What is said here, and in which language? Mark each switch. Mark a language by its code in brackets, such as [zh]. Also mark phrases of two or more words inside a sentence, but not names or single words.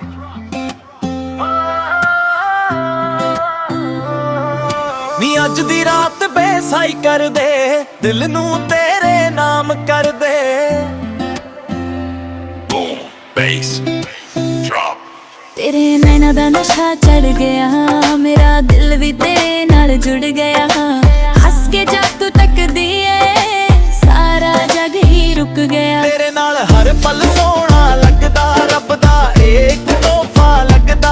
[pa] ਨੀ ਅੱਜ ਦੀ ਰਾਤ ਬੇਸਾਈ ਕਰ ਦੇ, ਦਿਲ ਨੂੰ ਤੇਰੇ ਨਾਮ ਕਰ ਦੇ। [en] Boom, bass, drop. [pa] ਤੇਰੇ ਨੈਣਾ ਦਾ ਨਸ਼ਾ ਚੜ੍ਹ ਗਿਆ, ਮੇਰਾ ਦਿਲ ਵੀ ਤੇਰੇ ਨਾਲ ਜੁੜ ਗਿਆ। ਹੱਸ ਕੇ ਜਾ ਤੂੰ ਤੱਕਦੀ ਹੈ, ਸਾਰਾ ਜੱਗ ਹੀ ਰੁਕ ਗਿਆ। ਤੇਰੇ ਨਾਲ ਹਰ ਪਲ ਸੋਹਣਾ ਲੱਗਦਾ, ਰੱਬ ਦਾ ਇੱਕ ਤੋਹਫ਼ਾ ਲੱਗਦਾ।